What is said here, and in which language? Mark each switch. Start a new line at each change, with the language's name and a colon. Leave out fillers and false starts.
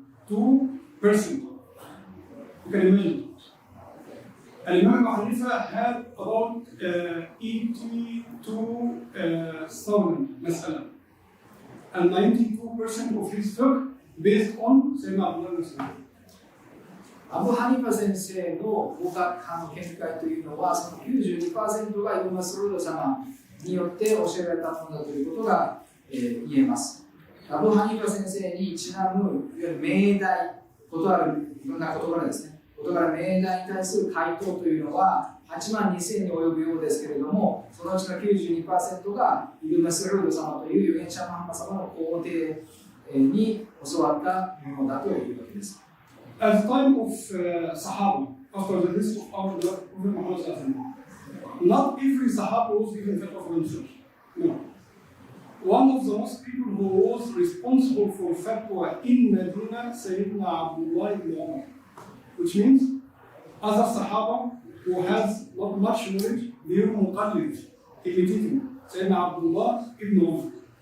English: 92%. You can imagine. And Imam Abu Hanifa had about 82,000 mas'ala. And 92% of his fiqh based on Sayyidina Abdullah.
Japanese: アブ・ハニファ先生の法学派の見解というのは、その 92% がイブン・マスルード様によって教えられたものだということが、言えます。アブ・ハニファ先生にちなむ、いわゆる命題、ことあるいろんな事柄ですね。事柄命題に対する回答というのは8万2000に及ぶようですけれども、そのうちの 92% がイブン・マスルード様という預言者ムハンマド様の皇帝に教わったものだというわけです。
English: At the time of Sahaba, after the death of our Prophet Muhammad, not every Sahaba was given fiqh for himself. No. One of the most people who was responsible for fatwa in Medina, Sayyidina Abdullah ibn Umar, which means other Sahaba who has not much knowledge, they were muqallid, imitating Sayyidina Abdullah ibn Umar.